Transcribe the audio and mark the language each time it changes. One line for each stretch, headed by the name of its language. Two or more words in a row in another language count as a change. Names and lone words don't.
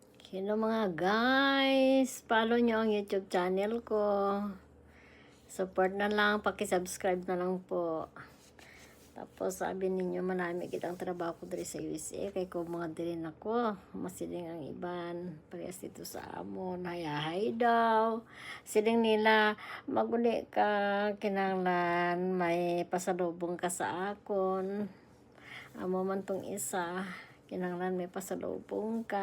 Filipino: Hello mga guys, follow nyo ang YouTube channel ko. Support na lang, paki-subscribe na lang po.
Hiligaynon: Tapos sabi ninyo manami kitang trabaho ko diri sa USA, kay ko mga diri nako, masiling ang iban, parehas dito sa amon, hayahay daw. Siling nila, maguli ka, kinanglan, may pasalubong ka sa akon. Amo man tong isa, kinanglan may pasalubong ka.